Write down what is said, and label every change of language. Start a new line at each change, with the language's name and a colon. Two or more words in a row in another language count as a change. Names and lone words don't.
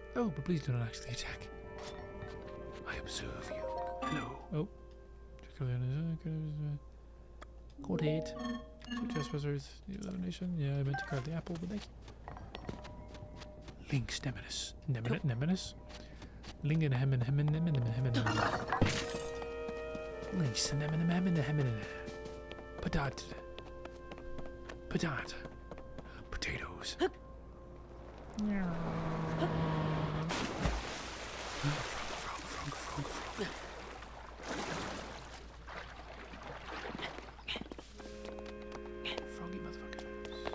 English: Oh, but please do not actually attack. I observe you. Hello. Oh. Code 8. Two trespassers. The elimination. Yeah, I meant to grab the apple, but thank you. Links Nemesis. Nemesis? Lingen Hemen Hemen Hemen Hemen Hemen. Links Hemen Hemen Hemen. Patat. Patat. Potatoes. Froggy motherfuckers.